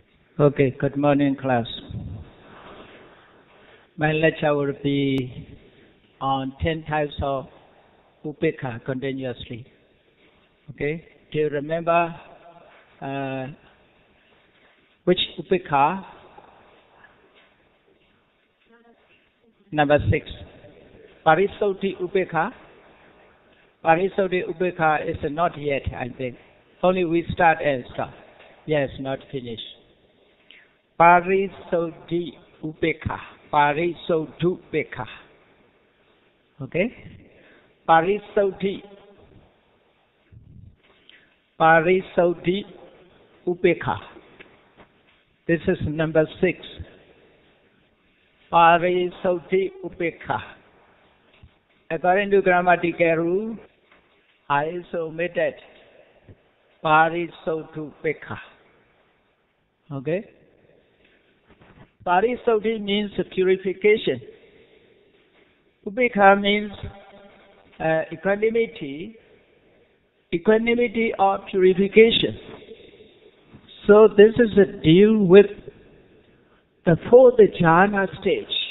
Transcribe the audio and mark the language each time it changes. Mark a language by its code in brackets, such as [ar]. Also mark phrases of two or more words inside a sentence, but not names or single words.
[en] Okay, good morning, class. My lecture will be on 10 types of upekkha continuously. Okay, do you remember which upekkha? Number 6. [pi] Parisoti upekkha. Parisoti upekkha [en] is not yet, I think. Only we start and stop. Yes, not finished. [pi] Parisoti upekkha. Parisoti upekkha. [en] Okay? Parisoti. [pi] Parisoti upekkha. [en] This is number 6. [pi] Parisoti upekkha. [en] According to grammatical rule, I omitted [pi] Parisoti upekkha. [en] Okay? Parisoti means purification. Upekkha means equanimity or purification. So this is a deal with the 4th jhana stage.